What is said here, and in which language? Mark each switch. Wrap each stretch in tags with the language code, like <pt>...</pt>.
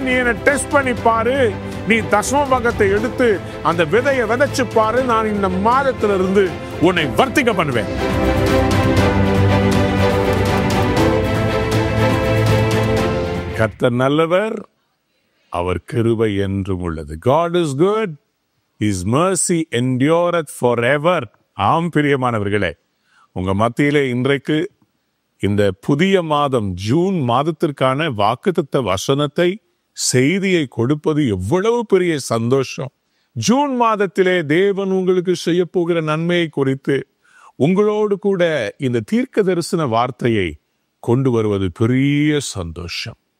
<ta>நீ என்ன டெஸ்ட் பண்ணி பாரு, நீ தசம பாகத்தை எடுத்து அந்த விதையை விதைச்சு பாரு, நான் இந்த மாதத்திலிருந்து உன்னை வர்த்திக்க பண்ணுவேன். கர்த்தர் நல்லவர், அவர் கிருபை என்றும் உள்ளது.</ta> <en>God is good, His mercy endureth forever.</en> <ta>ஆம் பிரியமானவர்களே, உங்க மத்தியிலே இன்றைக்கு இந்த புதிய மாதம் ஜூன் மாதத்திற்கான வாக்குத்தத்த வசனத்தை செய்தியை கொடுப்பது எவ்வளவு பெரிய சந்தோஷம். ஜூன் மாதத்திலே தேவன் உங்களுக்கு செய்ய போகிற நன்மையை குறித்து உங்களோடு கூட இந்த தீர்க்க தரிசன வார்த்தையை கொண்டு வருவது பெரிய சந்தோஷம்.</ta>